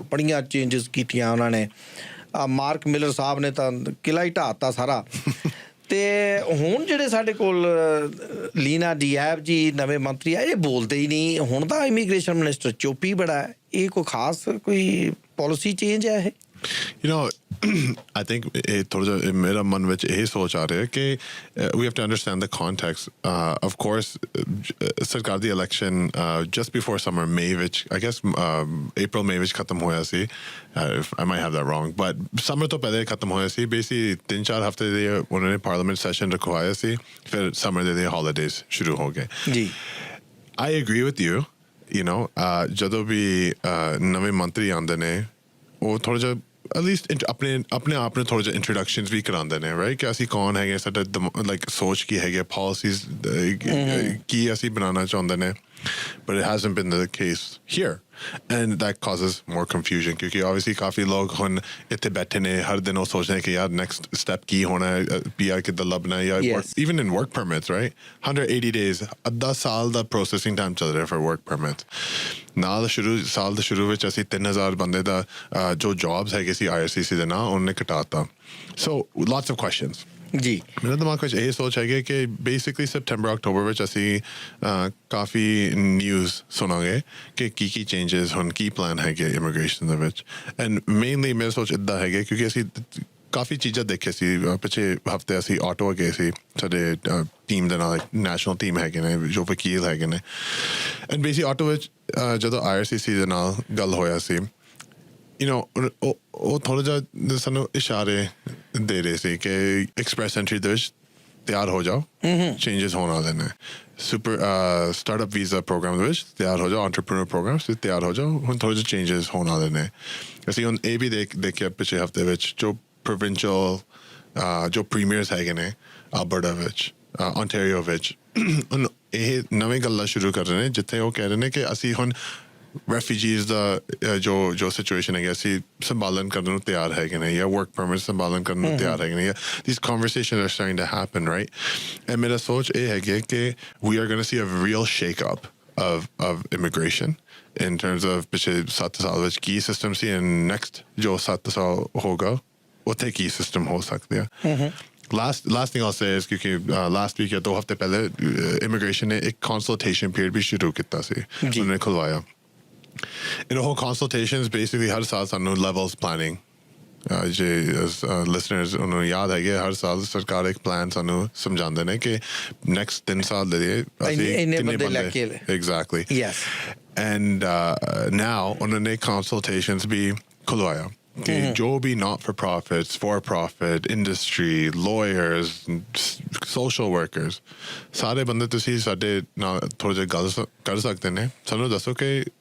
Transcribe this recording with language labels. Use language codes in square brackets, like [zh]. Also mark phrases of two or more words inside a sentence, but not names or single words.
[pa] ਬੜੀਆਂ ਚੇਂਜਸ ਕੀਤੀਆਂ ਉਹਨਾਂ ਨੇ। ਮਾਰਕ ਮਿਲਰ ਸਾਹਿਬ ਨੇ ਤਾਂ ਕਿਲਾ ਹੀ ਢਾਤਾ ਸਾਰਾ। ਤੇ ਹੁਣ ਜਿਹੜੇ ਸਾਡੇ ਕੋਲ ਲੀਨਾ ਡੀਐਬ ਜੀ ਨਵੇਂ ਮੰਤਰੀ ਆ, ਇਹ ਬੋਲਦੇ ਹੀ ਨਹੀਂ। ਹੁਣ ਤਾਂ [en] immigration minister [pa] ਚੁੱਪ ਹੀ ਬੜਾ ਹੈ। ਇਹ ਕੋਈ ਖਾਸ ਕੋਈ [en] policy change [pa] ਹੈ ਇਹ? [en] You know, I think [pa] ਇਹ ਥੋੜਾ ਜਿਹਾ ਮੇਰਾ ਮਨ ਵਿੱਚ ਇਹ ਸੋਚ ਆ ਰਿਹਾ ਕਿ [en] we have to understand the context. Of course, [pa] ਸਰਕਾਰ ਦੀ [en] election just before summer, May ਵਿੱਚ, I guess April May [pa] ਵਿੱਚ ਖਤਮ ਹੋਇਆ ਸੀ। [en] I might have that wrong, but summer [pa] ਤੋਂ ਪਹਿਲੇ ਖਤਮ ਹੋਇਆ ਸੀ। Basically 3-4 ਹਫ਼ਤੇ ਦੇ ਉਹਨਾਂ ਨੇ [en] parliament session [pa] ਰਖਵਾਇਆ ਸੀ, ਫਿਰ summer ਦੇ holidays ਸ਼ੁਰੂ ਹੋ ਗਏ ਜੀ। [en] I agree with you, you know, [pa] ਜਦੋਂ ਵੀ ਨਵੇਂ ਮੰਤਰੀ ਆਉਂਦੇ ਨੇ ਉਹ ਥੋੜਾ ਜਿਹਾ [en] at least [pa] ਆਪਣੇ ਆਪ ਨੂੰ ਥੋੜਾ ਜਿਹਾ ਇੰਟਰੋਡਕਸ਼ਨਸ ਵੀ ਕਰਾਉਂਦੇ ਨੇ, ਰਾਈਟ? ਕਿ ਅਸੀਂ ਕੌਣ ਹੈਗੇ, ਸਾਡਾ ਲਾਈਕ ਸੋਚ ਕੀ ਹੈਗੇ, ਪਾਲਿਸੀਜ਼ ਕੀ ਅਸੀਂ ਬਣਾਉਣਾ ਚਾਹੁੰਦੇ ਨੇ। [en] But it hasn't been the case here, and that causes more confusion [pa] ਕਿਉਂਕਿ obviously ਕਾਫੀ ਲੋਕ ਹੁਣ ਇੱਥੇ ਬੈਠੇ ਨੇ, ਹਰ ਦਿਨ ਉਹ ਸੋਚਦੇ ਨੇ ਕਿ ਯਾਰ [en] next step [pa] ਕੀ ਹੋਣਾ ਹੈ, PR ਕਿੱਦਾਂ ਲੱਭਣਾ ਹੈ, ਜਾਂ [en] even in work permits, right? 180 days, [pa] ਅੱਧਾ ਸਾਲ ਦਾ [en] processing time [pa] ਚੱਲ ਰਿਹਾ [en] for work permits. [pa] ਨਾਲ ਸਾਲ ਦੇ ਸ਼ੁਰੂ ਵਿੱਚ ਅਸੀਂ 3000 ਬੰਦੇ ਦਾ ਜੋ ਜੌਬਸ ਹੈਗੇ ਸੀ IRCC ਦੇ ਨਾਲ ਉਹਨੇ ਘਟਾਤਾ। [en] So lots of questions. [pa] ਜੀ, ਮੇਰਾ ਦਿਮਾਗ ਵਿੱਚ ਇਹ ਸੋਚ ਹੈਗੀ ਕਿ ਬੇਸਿਕਲੀ ਸੈਪਟੈਂਬਰ ਅਕਤੂਬਰ ਵਿੱਚ ਅਸੀਂ ਕਾਫੀ ਨਿਊਜ਼ ਸੁਣਾਂਗੇ ਕਿ ਕੀ ਚੇਂਜਸ ਹੁਣ, ਕੀ ਪਲਾਨ ਹੈਗੇ ਇਮੀਗ੍ਰੇਸ਼ਨ ਦੇ ਵਿੱਚ। [en] and mainly [pa] ਮੇਰੀ ਸੋਚ ਇੱਦਾਂ ਹੈਗੀ ਕਿਉਂਕਿ ਅਸੀਂ ਕਾਫੀ ਚੀਜ਼ਾਂ ਦੇਖੇ ਸੀ। ਪਿਛਲੇ ਹਫ਼ਤੇ ਅਸੀਂ ਆਟੋਆ ਗਏ ਸੀ ਸਾਡੇ ਟੀਮ ਦੇ ਨਾਲ, [en] national team [pa] ਹੈਗੇ ਨੇ ਜੋ ਵਕੀਲ ਹੈਗੇ ਨੇ। ਐਂਡ ਬੇਸਿਕ ਆਟੋ ਵਿੱਚ ਜਦੋਂ IRCC ਦੇ ਨਾਲ ਗੱਲ ਹੋਇਆ ਸੀ, [en] you know, [pa] ਉਹ ਥੋੜਾ ਜਿਹਾ ਸਾਨੂੰ ਇਸ਼ਾਰੇ ਦੇ ਰਹੇ ਸੀ ਕਿ ਐਕਸਪ੍ਰੈਸ ਐਂਟਰੀ ਦੇ ਵਿੱਚ ਤਿਆਰ ਹੋ ਜਾਓ, ਚੇਂਜਸ ਹੋਣ ਵਾਲੇ ਨੇ। ਸਟਾਰਟਅਪ ਵੀਜ਼ਾ ਪ੍ਰੋਗਰਾਮ ਦੇ ਵਿੱਚ ਤਿਆਰ ਹੋ ਜਾਓ, ਐਂਟਰਪ੍ਰੀਨਰ ਪ੍ਰੋਗਰਾਮ 'ਚ ਤਿਆਰ ਹੋ ਜਾਓ, ਹੁਣ ਥੋੜ੍ਹੇ ਜਿਹੇ ਚੇਂਜਸ ਹੋਣ ਵਾਲੇ ਨੇ। ਅਸੀਂ ਹੁਣ ਇਹ ਵੀ ਦੇਖਿਆ ਪਿਛਲੇ ਹਫ਼ਤੇ ਵਿੱਚ ਜੋ ਪ੍ਰੋਵਿੰਸ਼ੀਅਲ ਜੋ ਪ੍ਰੀਮੀਅਰਸ ਹੈਗੇ ਨੇ ਅਲਬਰਟਾ ਵਿੱਚ, ਓਨਟਾਰੀਓ ਵਿੱਚ, ਇਹ ਨਵੇਂ ਗੱਲਾਂ ਸ਼ੁਰੂ ਕਰ ਰਹੇ ਨੇ ਜਿੱਥੇ ਉਹ ਕਹਿ ਰਹੇ ਨੇ ਕਿ ਅਸੀਂ ਹੁਣ refugees ਦਾ ਜੋ ਸਿਚੁਏਸ਼ਨ ਹੈਗਾ ਅਸੀਂ ਸੰਭਾਲਣ ਕਰਨ ਨੂੰ ਤਿਆਰ ਹੈਗੇ ਨੇ, ਜਾਂ [en] work permit [pa] ਸੰਭਾਲਣ ਕਰਨ ਨੂੰ ਤਿਆਰ ਹੈਗੇ ਨੇ, ਜਾਂ [en] these conversations are starting to happen, right? [pa] and ਮੇਰਾ ਸੋਚ ਇਹ ਹੈਗੀ ਕਿ [en] we are going to see a real shake-up of immigration in terms of [pa] ਪਿਛਲੇ 7 ਸਾਲ ਵਿੱਚ ਕੀ ਸਿਸਟਮ ਸੀ [en] and next [pa] ਜੋ 7 ਸਾਲ ਹੋਗਾ ਉੱਥੇ ਕੀ ਸਿਸਟਮ ਹੋ ਸਕਦੇ ਆ। [en] Last thing I'll say is [pa] ਕਿਉਂਕਿ [en] last week [pa] ਜਾਂ 2 ਹਫ਼ਤੇ ਪਹਿਲੇ immigration ਨੇ ਇੱਕ [en] consultation period [pa] ਵੀ ਸ਼ੁਰੂ ਕੀਤਾ ਸੀ, ਉਹਨਾਂ ਨੇ ਖੁਲਵਾਇਆ। [en] In the whole consultations, basically [pa] ਹਰ ਸਾਲ ਸਾਨੂੰ [en] levels planning [pa] ਜੇ ਲਿਸਨਰਸ ਉਹਨਾਂ ਨੂੰ ਯਾਦ ਹੈਗੇ ਹਰ ਸਾਲ ਸਰਕਾਰ ਇੱਕ ਪਲਾਨ ਸਾਨੂੰ ਸਮਝਾਉਂਦੇ ਨੇ ਕਿ ਨੈਕਸਟ 3 ਸਾਲ ਦੇ ਲਈ ਅਸੀਂ ਇੰਨੇ ਬੰਦੇ ਲੈ ਕੇ ਐਗਜ਼ੈਕਟਲੀ ਯੈਸ [en] and now [pa] ਉਹਨਾਂ ਨੇ ਕੰਸਲਟੇਸ਼ਨਸ ਵੀ ਖੁਲਵਾਇਆ ਕਿ ਜੋ ਵੀ [en] not for profits for profit industry lawyers social workers [pa] ਸਾਰੇ ਬੰਦੇ ਤੁਸੀਂ ਸਾਡੇ ਨਾਲ ਥੋੜ੍ਹਾ ਜਿਹਾ ਗੱਲ ਕਰ ਸਕਦੇ ਨੇ ਸਾਨੂੰ ਦੱਸੋ ਕਿ